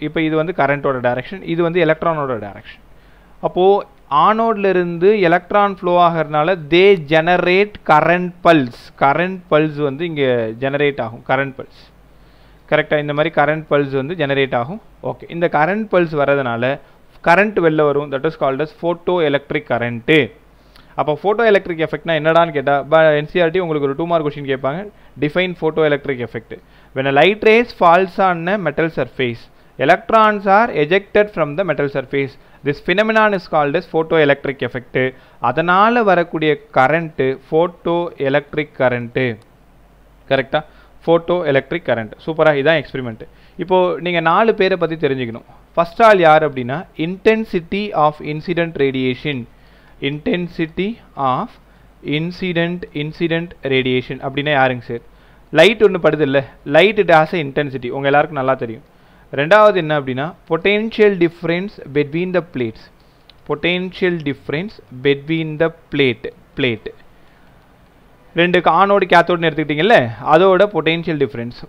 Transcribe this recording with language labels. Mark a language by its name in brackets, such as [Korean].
[Tamil] இப்போ இது வந்து கரண்ட்டோட டைரக்ஷன், இது வந்து எலக்ட்ரானோட டைரக்ஷன். அப்போது ஆனோட்லேருந்து எலக்ட்ரான் ஃப்ளோ ஆகிறதுனால [English] They generate current pulse. [Tamil] Current pulse வந்து இங்கே ஜெனரேட் ஆகும். கரண்ட் பல்ஸ் கரெக்டாக இந்த மாதிரி கரண்ட் பல்ஸ் வந்து ஜெனரேட் ஆகும். ஓகே, இந்த கரண்ட் பல்ஸ் வரதுனால கரண்ட் வெளில வரும். [English] that is called as [Tamil] photo electric current. அப்போ ஃபோட்டோ எலக்ட்ரிக் எஃபெக்ட்னா என்னடான்னு கேட்டால் என்சிஆர்டி உங்களுக்கு ஒரு 2 மார்க் கொஸ்டின் கேட்பாங்க. [English] Define photoelectric effect. when a light rays falls on a metal surface, electrons are ejected from the metal surface. This phenomenon is called as photoelectric effect. [Tamil] அதனால வரக்கூடிய current photo electric current. கரெக்டா? Photo electric current. சூப்பராக இதான் experiment. இப்போது நீங்கள் 4 பேரை பற்றி தெரிஞ்சுக்கணும். [English] first all [Tamil] யார் அப்படின்னா [English] Intensity of incident radiation. Intensity of incident radiation [Tamil] அப்படின்னா யாருங்க சார்? லைட் ஒன்று படுது இல்லை, [English] light it has a intensity, [Tamil] உங்கள் எல்லாருக்கும் நல்லா தெரியும். ரெண்டாவது என்ன அப்படின்னா [English] Potential difference between the plates. Potential difference between the plate. [Tamil] 2 anode கேத்தோடுன்னு எடுத்துக்கிட்டிங்கல்ல, அதோட பொட்டென்ஷியல் டிஃப்ரென்ஸ்.